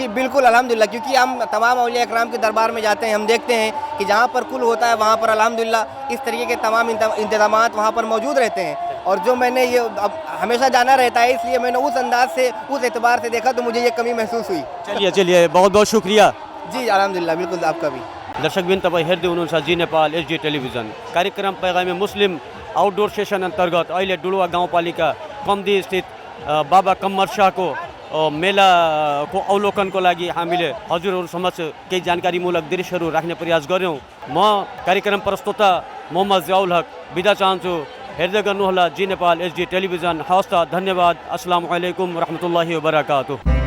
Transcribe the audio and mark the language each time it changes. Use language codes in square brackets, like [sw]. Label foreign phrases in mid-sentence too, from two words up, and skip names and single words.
[hi] जी बिल्कुल अल्हम्दुलिल्लाह, क्योंकि हम तमाम औलिया इकराम के दरबार में जाते हैं, हम देखते हैं कि जहाँ पर कुल होता है वहाँ पर अल्हम्दुलिल्लाह इस तरीके के तमाम इंतजामात वहाँ पर मौजूद रहते हैं। और जो मैंने ये अब हमेशा जाना रहता है, इसलिए मैंने उस अंदाज से, उस एतबार से देखा तो मुझे ये कमी महसूस हुई। चलिए बहुत बहुत शुक्रिया। जी अल्हम्दुलिल्लाह, बिल्कुल आपका भी। [ne] दर्शकबिन तपाईँ हेर्दै हुनुहुन्छ जी नेपाल एचडी टेलिभिजन। कार्यक्रम पैगामे मुस्लिम [en] outdoor session [ne] अन्तर्गत अहिले डुलुवा गाउँपालिका कम्दी स्थित बाबा कम्मर शाहको मेलाको अवलोकनको लागि हामीले हजुरहरू समक्ष केही जानकारीमूलक दृश्यहरू राख्ने प्रयास गऱ्यौँ। म कार्यक्रम प्रस्तोता मोहम्मद जियाउल हक बिदा चाहन्छु। हेर्दै गर्नुहोला जी नेपाल एचडी टेलिभिजन। हवस् त, धन्यवाद। [ar] السلام عليكم رحمة الله و بركاته.